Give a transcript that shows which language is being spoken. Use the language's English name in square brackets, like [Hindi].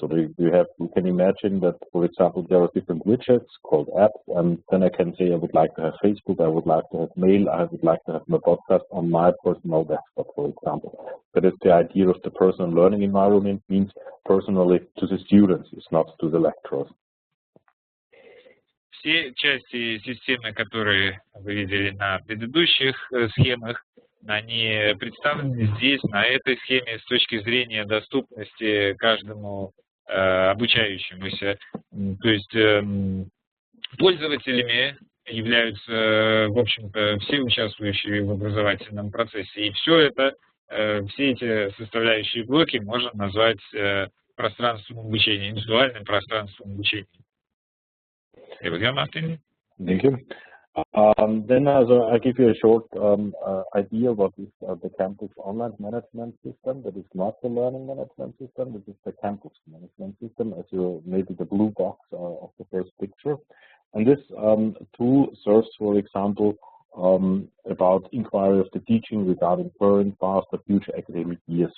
[English] So you can imagine that, for example, there are different widgets called apps, and then I can say I would like to have Facebook, I would like to have mail, I would like to have my podcast on my personal desktop, for example. That is the idea of the personal learning environment, means personally to the students, it's not to the lecturers. [Russian] Все части системы, которые вы видели на предыдущих схемах, они представлены здесь, на этой схеме, с точки зрения доступности каждому обучающемуся. То есть пользователями являются, в общем-то, все участвующие в образовательном процессе. И все это, все эти составляющие блоки можно назвать пространством обучения, индивидуальным пространством обучения. [English] Martin? Thank you. Then I give you a short idea what is the campus online management system. That is not the learning management system. This is the campus management system, as you maybe the blue box of the first picture. And this tool serves, for example, about inquiry of the teaching regarding current, past, or future academic year.